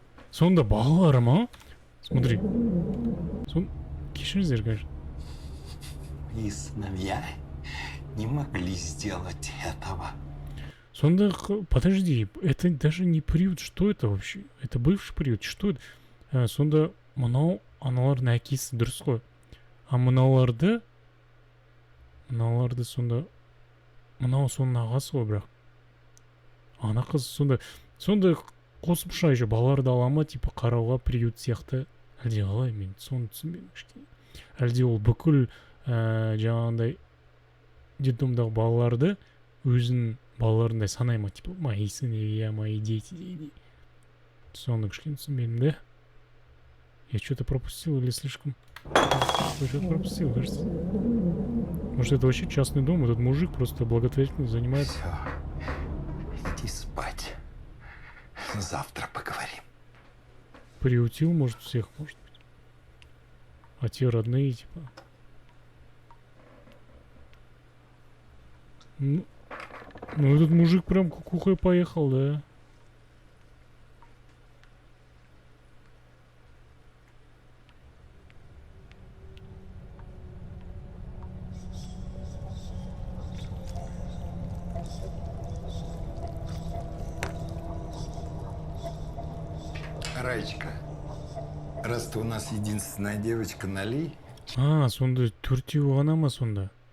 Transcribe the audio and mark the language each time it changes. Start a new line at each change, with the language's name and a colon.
Kazakh: Сонда балаларым, а? Смотри. Кешіріңіздер, конечно.
Russian: И сыновья не могли сделать этого. Сонда, подожди, это даже не приют, что это вообще? Это бывший приют, что это?
Kazakh: Сонда, мынау аналардың әкесі дұрыс қой. А мынауларды сонда, мынау соның ағасы ғой бірақ. Ана қыз сонда қосымша еще балаларды ала ма, типа қарауға приют сияқты. Әлде қалай, мен соны түсінбедім кішкене. Әлде ол бүкіл жаңағындай детдомдағы балаларды өзінің балаларындай санай ма, типа
Russian: мои сыновья, мои дети
Kazakh: дейді. Соны кішкене түсінбедім, да?
Russian: Я что-то пропустил или слишком... Что-то пропустил, кажется. Может, это вообще частный дом, этот мужик просто благотворительно занимается. Все, иди спать. Завтра поговорим. Приютил, может, всех, может быть. А те родные, типа... Ну, этот мужик прям кукухой поехал, да? Раечка, раз ты у нас единственная девочка, налей.
Kazakh: Сонда төртеу ғана ма сонда?